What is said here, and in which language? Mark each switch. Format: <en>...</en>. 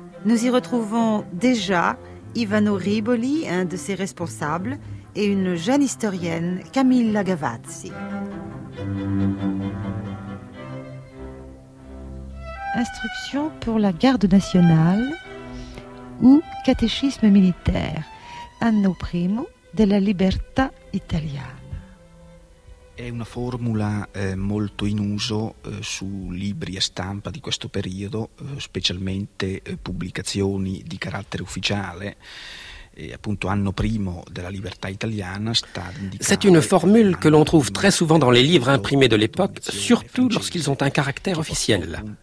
<fr>Nous y retrouvons déjà Ivano Riboli, un de ses responsables, et une jeune historienne, Camilla Gavazzi. Instruction pour la garde nationale ou catéchisme militaire.</fr> <it>Anno primo della libertà italiana. È una formula molto in uso su libri e stampa di questo periodo, specialmente pubblicazioni di carattere ufficiale, e appunto anno primo della libertà italiana sta ad indicare.</it> <fr>C'est une formule che l'on trouve très souvent dans les livres imprimés de l'époque, surtout lorsqu'ils ont un caractère officiel.</fr>